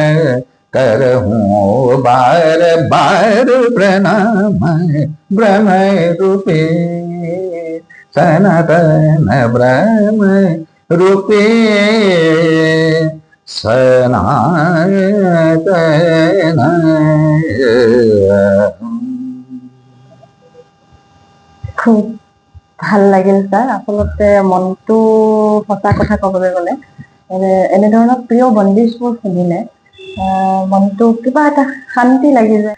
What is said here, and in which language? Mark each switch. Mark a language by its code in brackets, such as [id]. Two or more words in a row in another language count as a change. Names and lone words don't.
[hi] करहूँ बार बार प्रणाम ब्रह्म रूपे सनातन ब्रह्म रूपे सनातन। [as] খুব ভাল লাগিল ছাৰ। আচলতে মনটো সঁচা কথা ক'বলৈ গ'লে এনেধৰণৰ প্ৰিয় বন্দিশবোৰ শুনিলে মনটো কিবা এটা শান্তি লাগি যায়।